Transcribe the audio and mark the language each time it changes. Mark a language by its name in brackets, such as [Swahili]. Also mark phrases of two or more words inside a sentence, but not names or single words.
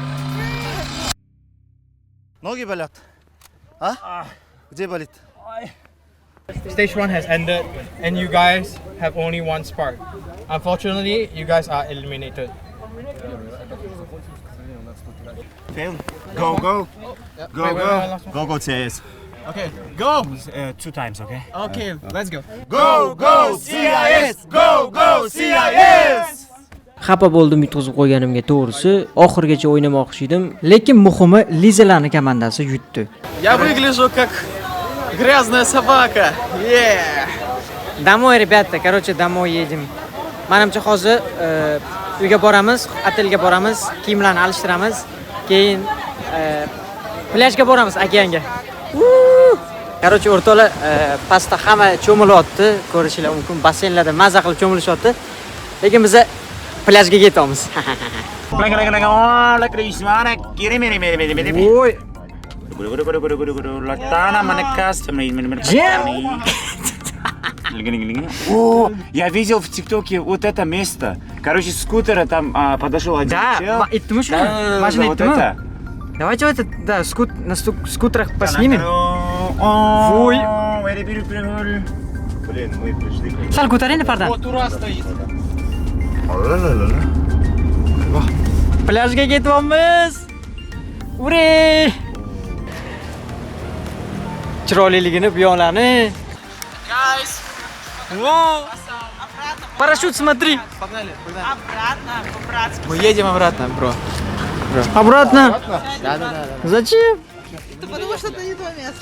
[Russian] Ноги болят. А? Где болит? [English] Stage 1 has ended, and you guys have only one spark. Unfortunately, you guys are eliminated. Phil, go, go. Go, go. Go, go, CIS. Okay, go! 2 times, okay? Okay, let's go. Go, go, CIS! Go, go, CIS! [Uzbek] Xafa bo'ldim yutqizib qo'yganimga, to'g'risi. Oxirgacha o'ynamoqchi edim, lekin muhimi Lizalarning komandasi yutdi. [Russian] Я выгляжу как грязная собака. [English] Yeah. [Russian] Домой, ребята, короче, домой едем. [Uzbek] Menimcha hozir uyga boramiz, otelga boramiz, kiyimlarni alishtiramiz, keyin plyajga boramiz, okeanga. Короче, o'rtoqlar, pastda hamma cho'milyapti, ko'rishinglar mumkin. Basseynlarda maza qilib cho'milishyapti. Lekin biz plyajga ketamiz. Voy. [Russian] О, я видел в ТикТоке вот это место. Короче, с скутера там подошел один чел. [Uzbek] Itmi shu? [Russian] Да, [Uzbek] Mashina [Russian] вот [Uzbek] itmi? [Russian] это. Давайте вот это, да, на скутерах поснимем. Ой. Блин, мы пришли. [Uzbek] Sal ko'taring, pardon. [Russian] Вот Ура стоит. [Uzbek] Plyajga ketyapmiz. Ure! Chiroyliligini, bu yoqlarni. [English] Guys. [Russian] Во! Парашют, смотри. Погнали, погнали. Мы едем обратно, бро. Обратно? Да. Зачем? Это потому что это не то место.